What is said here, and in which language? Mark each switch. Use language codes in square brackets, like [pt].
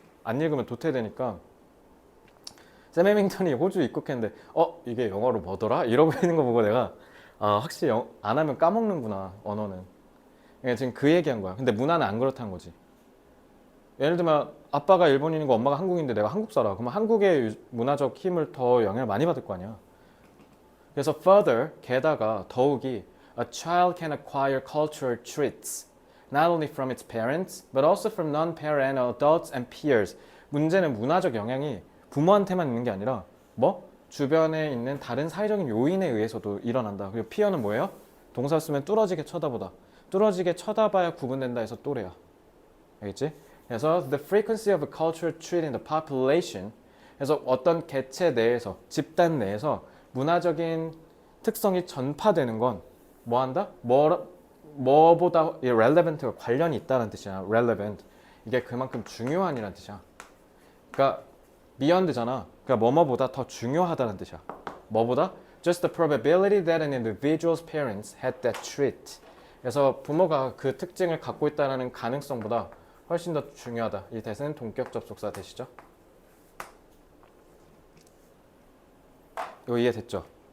[ko] 안 읽으면 도태되니까. 샘 해밍턴이 호주 입국했는데 이게 영어로 뭐더라? 이러고 있는 거 보고 내가 확실히 안 하면 까먹는구나 언어는. 그러니까 지금 그 얘기한 거야. 근데 문화는 안 그렇다는 거지. 예를 들면 아빠가 일본인이고 엄마가 한국인인데 내가 한국 살아. 그러면 한국의 문화적 힘을 더 영향을 많이 받을 거 아니야. 그래서 [en] further, [ko] 게다가 더욱이 [en] a child can acquire cultural traits not only from its parents but also from non-parental adults and peers. [ko] 문제는 문화적 영향이 부모한테만 있는 게 아니라 주변에 있는 다른 사회적인 요인에 의해서도 일어난다. 그리고 peer는 뭐예요? 동사 쓰면 뚫어지게 쳐다보다. 뚫어지게 쳐다봐야 구분된다 해서 또래야. 알겠지? 그래서 [en] the frequency of a cultural trait in the population. [ko] 그래서 어떤 개체 내에서, 집단 내에서 문화적인 특성이 전파되는 건 뭐한다? 뭐보다 relevant가 관련이 있다는 뜻이야. relevant. 이게 그만큼 중요한이라는 뜻이야. 그러니까 beyond잖아. 그러니까 뭐뭐보다 더 중요하다는 뜻이야. 뭐보다? [en] Just the probability that an individual's parents had that trait. [ko] 그래서 부모가 그 특징을 갖고 있다는 가능성보다 훨씬 더 중요하다. 이 대세는 동격 접속사 되시죠? 이거 이해됐죠?